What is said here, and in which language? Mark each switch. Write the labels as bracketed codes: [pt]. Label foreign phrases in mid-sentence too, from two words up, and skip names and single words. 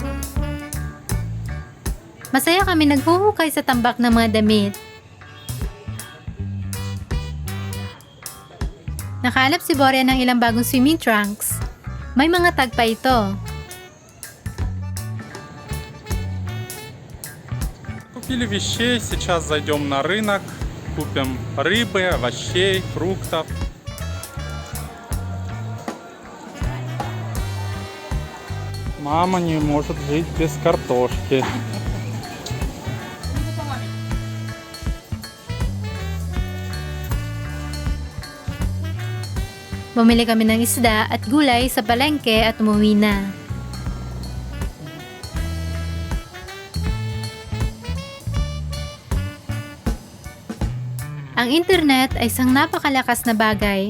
[tl] Masaya kami naghuhukay sa tambak ng mga damit. Nakahanap si Boria ng ilang bagong [en] swimming trunks. [tl] May mga tag pa ito. [ru] Купили вещей, сейчас зайдем на рынок, купим рыбы, овощей, фруктов. Мама не может жить без картошки. [tl] Bumili kami ng isda at gulay sa palengke at umuwi na. Ang internet ay isang napakalakas na bagay.